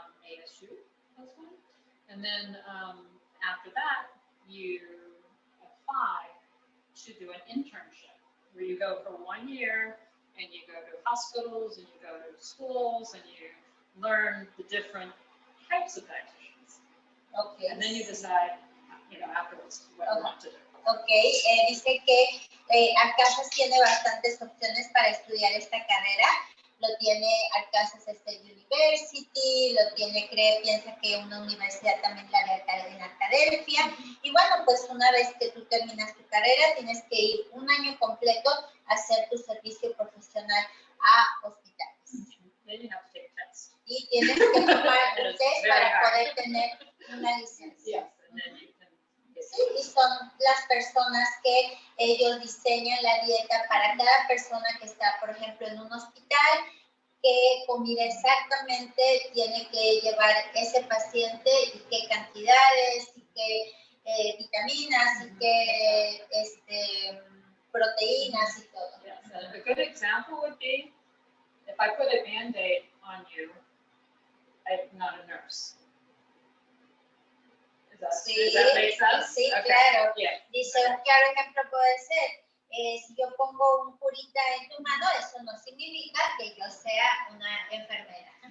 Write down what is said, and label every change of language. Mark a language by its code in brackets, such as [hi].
[en] ASU has one. And then after that, you apply to do an internship where you go for 1 year and you go to hospitals and you go to schools and you learn the different types of dietitians. Okay. And then you decide, afterwards what you want to do. [es] Ok, dice que Arkansas tiene bastantes opciones para estudiar esta carrera. Lo tiene Arkansas State University, lo tiene, piensa que una universidad también la de en Arkadelphia. Y bueno, pues una vez que tú terminas tu carrera, tienes que ir 1 año completo a hacer tu servicio profesional a hospitales. [en] Then you have to take a test. [es] Y tienes que tomar un test para poder tener una licencia. [en] Yes, and then you can [es] Sí, y son las personas que ellos diseñan la dieta para cada persona que está, por ejemplo, en un hospital, qué comida exactamente tiene que llevar ese paciente y qué cantidades, y qué vitaminas, y qué proteínas y todo. [en] Yes, and a good example would be if I put a Band-Aid on you, I'm not a nurse. Does that make sense? [es] Sí, [en] Okay. [es] claro. [en] Yeah. [es] Dice, un claro ejemplo puede ser, si yo pongo un curita en tu mano, eso no significa que yo sea una enfermera.